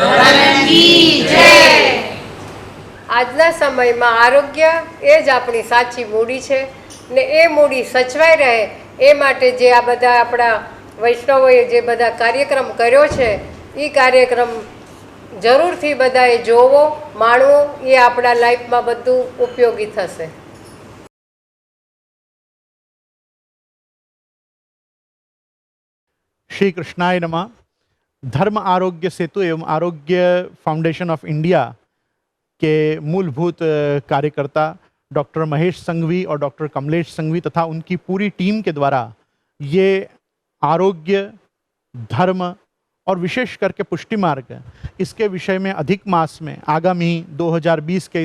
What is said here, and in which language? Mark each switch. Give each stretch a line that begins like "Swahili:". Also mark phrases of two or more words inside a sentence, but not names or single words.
Gujarati: આજના સમયમાં આરોગ્ય એ જ આપણી સાચી મૂડી છે ને એ મૂડી સચવાઈ રહે એ માટે જે આ બધા આપણા વૈષ્ણવોએ જે બધા કાર્યક્રમ કર્યો છે એ કાર્યક્રમ જરૂરથી બધાએ જોવો માણવો, એ આપણા લાઈફમાં બધું ઉપયોગી થશે।
Sanskrit: श्री कृष्णाय नमः।
Hindi: धर्म आरोग्य सेतु एवं आरोग्य फाउंडेशन ऑफ इंडिया के मूलभूत कार्यकर्ता डॉक्टर महेश संघवी और डॉक्टर कमलेश संघवी तथा उनकी पूरी टीम के द्वारा ये आरोग्य, धर्म और विशेष करके पुष्टि मार्ग, इसके विषय में अधिक मास में आगामी 2020 के